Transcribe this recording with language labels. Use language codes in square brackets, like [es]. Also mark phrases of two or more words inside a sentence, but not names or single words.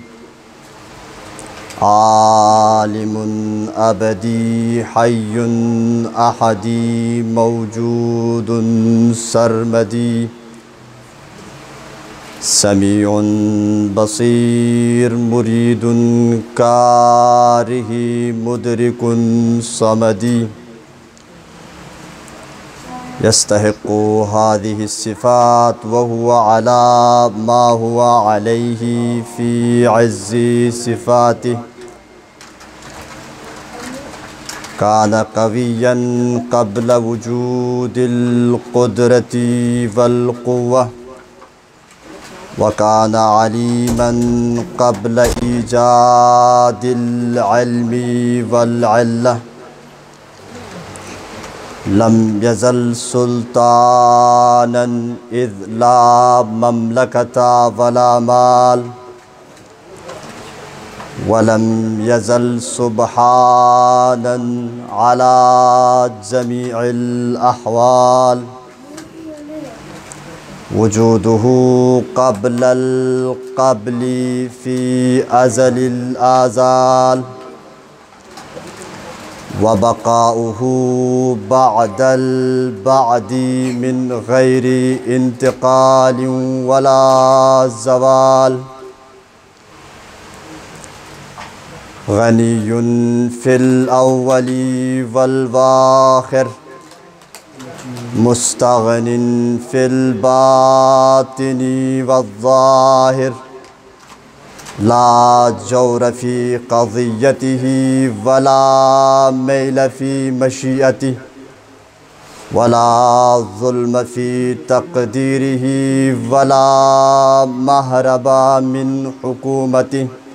[ar] عالم أبدي حي أحدي موجود سرمدي سميع بصير مريد كاره مدرك صمدي يستحق هذه صفات و هو على ما هو عليه في عز صفاته كان قويا قبل وجود القدرة والقوة و كان عليما قبل إيجاد العلم والعلة لم يزل سلطانا إذ لا مملكة ولا مال ولم يزل سبحانا على جميع الأحوال وجوده قبل القبل في أزل الآزال و بقاؤه بعد البعد من غير انتقال ولا زوال غني في الأول والآخر مستغن في الباطن والظاهر لا جور في قضيته ولا ميل في مشيئته ولا ظلم في تقديره ولا مهرب من حكومته